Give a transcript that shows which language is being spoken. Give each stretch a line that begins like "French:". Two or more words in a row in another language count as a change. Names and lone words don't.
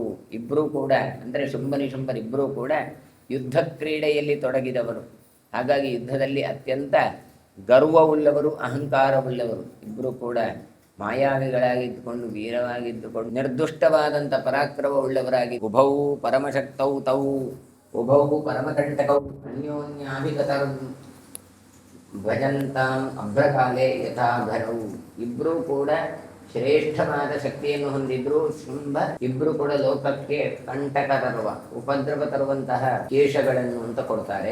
Kannada: ಇಬ್ಬರೂ ಕೂಡ ಅಂದರೆ ಶುಂಭ ನಿಶುಂಭರಿಬ್ಬರೂ ಕೂಡ ಯುದ್ಧ ಕ್ರೀಡೆಯಲ್ಲಿ ತೊಡಗಿದವರು. ಹಾಗಾಗಿ ಯುದ್ಧದಲ್ಲಿ ಅತ್ಯಂತ ಗರ್ವವುಳ್ಳವರು, ಅಹಂಕಾರವುಳ್ಳವರು. ಇಬ್ಬರೂ ಕೂಡ ಮಾಯಾವಿಗಳಾಗಿದ್ದುಕೊಂಡು ವೀರವಾಗಿದ್ದುಕೊಂಡು ನಿರ್ದುಷ್ಟವಾದಂಥ ಪರಾಕ್ರಮವುಳ್ಳವರಾಗಿ
Sanskrit: ಉಭೌ ಪರಮಶಕ್ತೌ ತೌ ಉಭೌ ಪರಮಕಂಟಕೌ ಅನ್ಯೋನ್ಯಾಭಿಗತಂ ಭಜಂತಾಂ ಅಭ್ರಕಾಲೆ ಯಥಾಭರವು.
Kannada: ಇಬ್ಬರೂ ಕೂಡ ಶ್ರೇಷ್ಠವಾದ ಶಕ್ತಿಯನ್ನು ಹೊಂದಿದ್ರು. ಶುಂಭ ಇಬ್ಬರು ಕೂಡ ಲೋಕಕ್ಕೆ ಕಂಟಕ ತರುವ, ಉಪದ್ರವ ತರುವಂತಹ ಕೇಶಗಳನ್ನು ಅಂತ ಕೊಡ್ತಾರೆ.